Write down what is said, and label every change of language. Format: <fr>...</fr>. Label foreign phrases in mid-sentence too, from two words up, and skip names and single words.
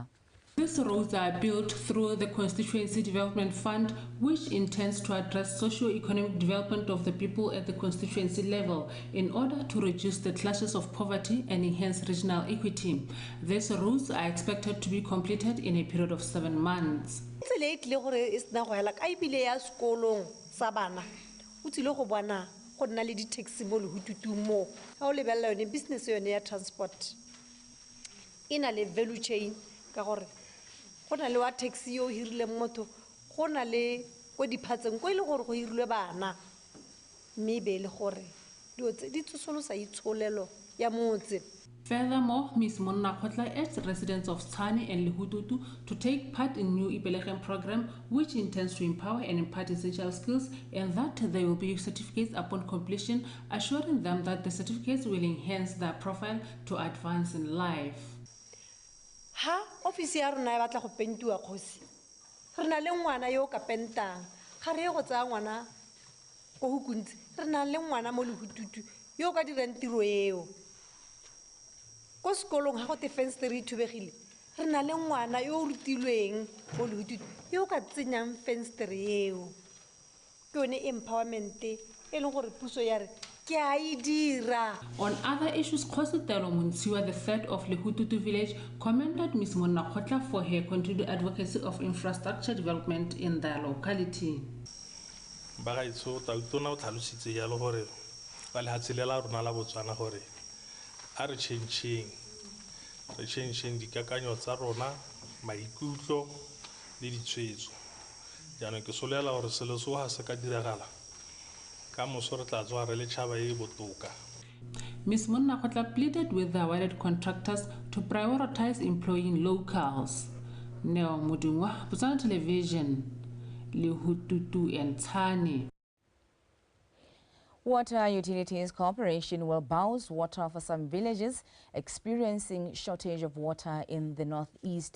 <en>These roads are built through the Constituency Development Fund, which intends to address socio-economic development of the people at the constituency level in order to reduce the clashes of poverty and enhance regional equity. These roads are expected to be completed in a period of 7 months.</en> <tn>Go nna le di-taxi mo Lehututu mo ga o lebelela yone business yone ya transport e na le</tn> <en>value chain</en> <tn>ka gore go na le wa taxi yo hirile motho go na le go diphatseng go ile gore go hirilwe bana mme be le gore di tsosolosa itsholelo ya motse.</tn> <en>Furthermore, Ms. Monnakgotla urged residents of Tshwane and Lehututu to take part in new Ibelechem program, which intends to empower and impart essential skills, and that there will be certificates upon completion, assuring them that the certificates will enhance their profile to advance in life.</en> <tn>Ha office ya rona e batla go pentua kgosi. Re na le ngwana yo ka pentang. Ga re go tsaya ngwana go hukuntse. Re na le ngwana mo Lehututu yo ka dirang tiro eo. Ko sekolong ha go te fensetere thubegile re na le ngwana yo o rutilweng mo Lehututu yo ka tsenyang fensetere eo ke yone empowerment e leng gore puso ya re ke a e dira.</tn> <en>On other issues, Khositelo Muntsiwa, the third of Lehututu village, commended Ms. Monnakgotla for her continued advocacy of infrastructure development in their locality.</en> <tn>Bagaitso tautona o tlhalositse ya le gore ba le hatselela rona la Botswana gore a re changing dikakanyo tsa rona maikutlo le ditshwetso jaanong ke solela gore selo se ga se ka diragala ka moso re tla tswa re le tšhaba e botoka.</tn> <en>Ms. Monnakgotla pleaded with the awarded contractors to prioritize employing locals. Neo Mudungwa, Botswana Television, Lehututu and Tshane. Water Utilities Corporation will bowse water for some villages experiencing shortage of water in the northeast.</en>